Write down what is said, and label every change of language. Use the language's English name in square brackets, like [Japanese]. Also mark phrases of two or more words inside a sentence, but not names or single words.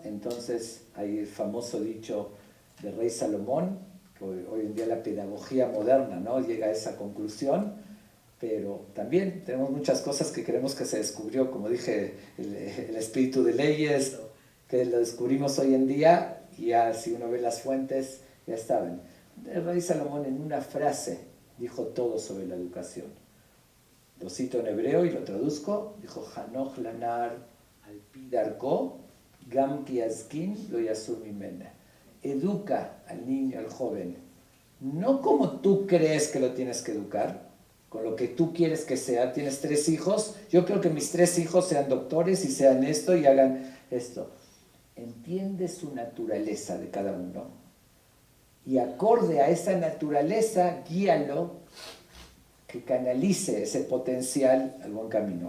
[Spanish] Entonces hay el famoso dicho del rey Salomón, que hoy en día la pedagogía moderna, ¿no?, llega a esa conclusión, pero también tenemos muchas cosas que creemos que se descubrió, como dije, el espíritu de leyes, que lo descubrimos hoy en día, y ya si uno ve las fuentes, ya estaban. El rey Salomón en una frase dijo todo sobre la educación. Lo cito en hebreo y lo traduzco. [Hebrew] Dijo, חנוך לנער על פי דרכו גם כי יזקין לא יסור ממנה. [Spanish] Educa al niño, al joven, no como tú crees que lo tienes que educar, con lo que tú quieres que sea. Tienes 3 hijos, yo quiero que mis 3 hijos sean doctores y sean esto y hagan esto. Entiende su naturaleza de cada uno y acorde a esa naturaleza, guíalo que canalice ese potencial al buen camino.